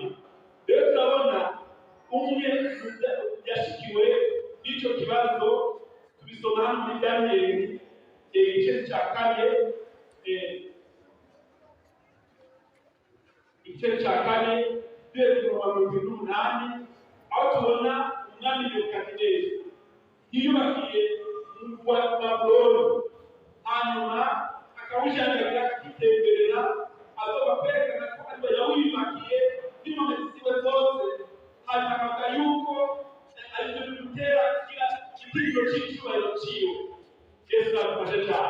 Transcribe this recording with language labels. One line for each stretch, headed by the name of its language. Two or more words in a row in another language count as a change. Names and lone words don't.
Rundi: Rero turabona umwe yashikiwe n'icyo kibazo, tubisoma hano muri Daniyeli igice cya kane, igice cya kane duhereye ku murongo wa 28, aho tubona umwami Nebukadineza yiyubakiye umurwa wa Babuloni, hanyuma akawujanjagira akitemberera, azoba kwerekana ko ariwe yawiyubakiye n'inkomezi ziwe zose, hanyuma akavuga yuko aribyo igitinyiro cy'icyubahiro cyiwe. Yesu adufashe cyane.